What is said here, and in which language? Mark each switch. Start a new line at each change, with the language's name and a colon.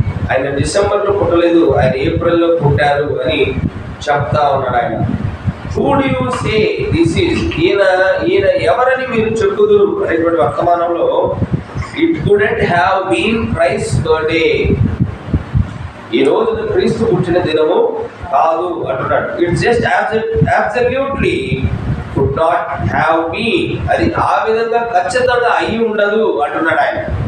Telugu: ఆయన డిసెంబర్లో పుట్టలేదు, ఆయన ఏప్రిల్లో పుట్టారు అని చెప్తా ఉన్నాడు ఆయన.
English: Who do you say this is?
Telugu: ఈయన ఎవరని మీరు చెప్పుదురు అనేటువంటి వర్తమానంలో
English: it couldn't have been Christ's birthday.
Telugu: ఈ రోజు క్రీస్తు పుట్టిన దినము కాదు అంటున్నాడు.
English: It's just absolutely could not have been.
Telugu: అది ఆ విధంగా ఖచ్చితంగా అయి ఉండదు అంటున్నాడు ఆయన.